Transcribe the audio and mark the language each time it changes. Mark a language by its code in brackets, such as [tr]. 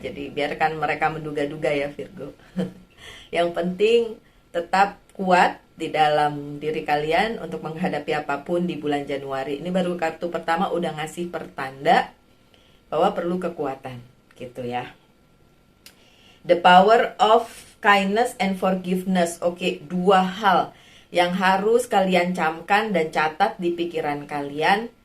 [id] Jadi biarkan mereka menduga-duga ya Virgo. Yang penting tetap kuat di dalam diri kalian untuk menghadapi apapun di bulan Januari. Ini baru kartu pertama udah ngasih pertanda bahwa perlu kekuatan gitu ya. [en] The power of kindness and forgiveness. [id] Oke, dua hal yang harus kalian camkan dan catat di pikiran kalian.